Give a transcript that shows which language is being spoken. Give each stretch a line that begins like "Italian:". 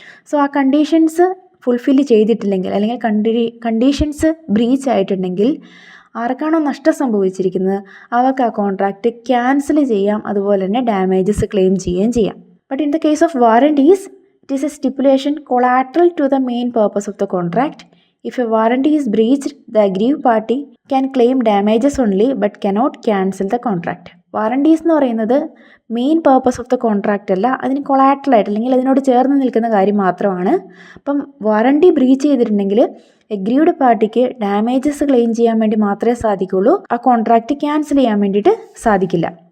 Malayalam: So ആ conditions fulfil ചെയ്തിട്ടില്ലെങ്കിൽ അല്ലെങ്കിൽ കണ്ടീഷൻസ് ബ്രീച്ച് ആയിട്ടുണ്ടെങ്കിൽ ആർക്കാണോ നഷ്ടം സംഭവിച്ചിരിക്കുന്നത് അവർക്ക് ആ കോൺട്രാക്റ്റ് ക്യാൻസൽ ചെയ്യാം, അതുപോലെ തന്നെ ഡാമേജസ് ക്ലെയിം ചെയ്യുകയും ചെയ്യാം.
English: But in the case of warranties, it is a stipulation collateral to the main purpose of the contract. If a warranty is breached, the aggrieved party can claim damages only but cannot cancel the contract.
Malayalam: Warranties എന്ന് പറയുന്നത്
English: main purpose of the contract
Malayalam: അല്ല, അതിന് കൊളാട്രലായിട്ട് അല്ലെങ്കിൽ അതിനോട് ചേർന്ന് നിൽക്കുന്ന കാര്യം മാത്രമാണ്. അപ്പം വാറണ്ടി ബ്രീച്ച് ചെയ്തിട്ടുണ്ടെങ്കിൽ അഗ്രീവ്ഡ് പാർട്ടിക്ക് ഡാമേജസ് ക്ലെയിം ചെയ്യാൻ വേണ്ടി മാത്രമേ സാധിക്കുള്ളൂ, ആ കോൺട്രാക്റ്റ് ക്യാൻസൽ ചെയ്യാൻ വേണ്ടിയിട്ട് സാധിക്കില്ല.